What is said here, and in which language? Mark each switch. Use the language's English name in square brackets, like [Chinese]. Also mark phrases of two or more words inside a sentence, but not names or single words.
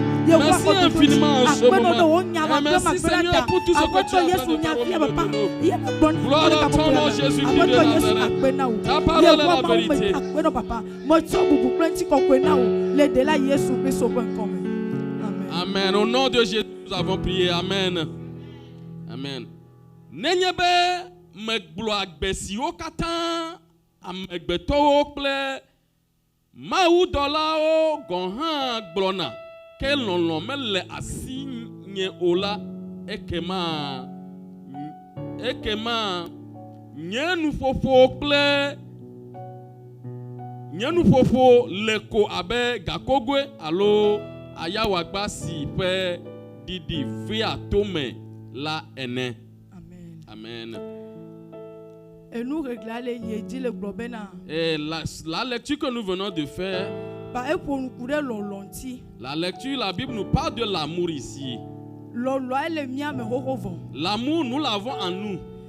[French] Merci infiniment en ce moment. Et merci, Seigneur, pour tout ce que tu as fait de faire. Gloire à ton nom, Jésus-Christ de Nazareth. Ta parole est la vérité. Amen. Au nom de Jésus, nous avons prié. Amen. Amen. [Ewe] Nenyebe megblɔ agbesiwo katã amegbetɔwo kple mawudɔlawo gɔ̃ hã gblɔna ke lɔlɔ̃ mele asi nye o la ekema nye nuƒoƒo le ko abe gakogoe alo ayawagba si ƒe ɖiɖi via tome la ene. Amen. [French] Et nous réglons Et la lecture que nous venons de faire, la lecture, la Bible nous parle de l'amour ici. L'amour, nous l'avons en nous.